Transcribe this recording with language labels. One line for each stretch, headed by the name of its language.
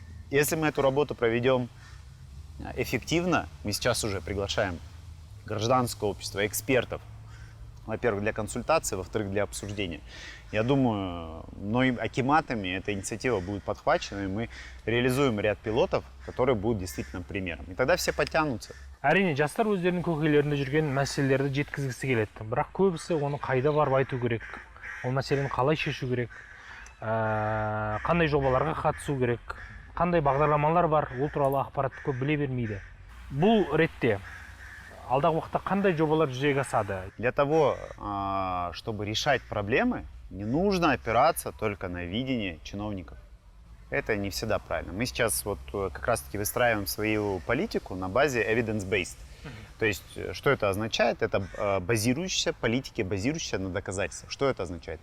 Russian: Если мы эту работу проведем эффективно, мы сейчас уже приглашаем гражданское общество, экспертов, во-первых, для консультации, во-вторых, для обсуждения. Я думаю, акиматами эта инициатива будет подхвачена, и мы реализуем ряд пилотов, которые будут действительно примером. И тогда все подтянутся.
Kazakh: Әрине, жастар өздерінің көкейлерінде жүрген мәселелерді жеткізгісі келеді. Бірақ көбісі оны қайда барып айту керек, ол мәселені қалай шешу керек, қандай жобаларға қатысу керек, қандай бағдарламалар бар, ол туралы ақпаратты көп біле бермейді. Бұл ретте алдағы уақытта қандай жобалар жүзеге асады?
Russian: Для того, чтобы решать проблемы, не нужно опираться только на видение чиновников. Это не всегда правильно. Мы сейчас как раз-таки выстраиваем свою политику на базе evidence-based. То есть, что это означает? Это базирующаяся политика, базирующаяся на доказательствах. Что это означает?